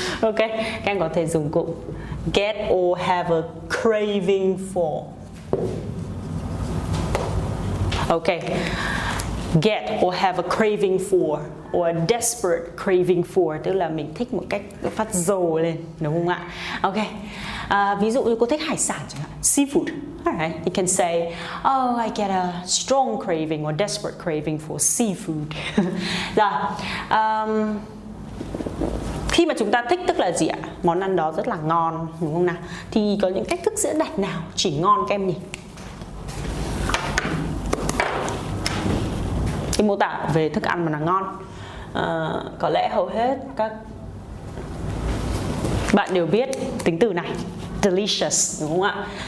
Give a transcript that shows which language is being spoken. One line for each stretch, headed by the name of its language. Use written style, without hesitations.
Vietnamese: Ok, các em có thể dùng cụm
English: get or have a craving for.
Vietnamese: Ok,
English: get or have a craving for,
Vietnamese: or a desperate craving for, tức là mình thích một cách phát dồ lên, đúng không ạ? Ok, ví dụ như cô thích hải sản chẳng hạn, seafood.
English: Alright, you can say, oh, I get a strong craving or desperate craving for seafood.
Vietnamese: Rồi, khi mà chúng ta thích tức là gì ạ? Món ăn đó rất là ngon, đúng không nào? Thì có những cách thức diễn đạt nào chỉ ngon các em nhỉ? Cái mô tả về thức ăn mà là ngon, có lẽ hầu hết các bạn đều biết tính từ này, delicious, đúng không ạ?